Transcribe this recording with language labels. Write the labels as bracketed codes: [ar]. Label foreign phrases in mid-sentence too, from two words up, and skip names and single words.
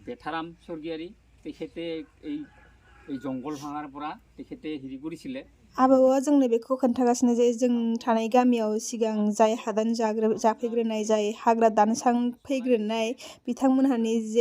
[as] আসাৰাম স্বৰ্গীয়াৰী তেখেতে এই জংগল ভাঙাৰ পৰা তেখেতে হেৰি কৰিছিলে [brx] आबौआ जोंनो बेखौ खोन्थागासिनो जे जों थानाय गामियाव सिगां जाय हादान जाफैग्रोनाय जाय हाग्रा दानस्रांफैग्रोनाय बिथांमोनहानि जे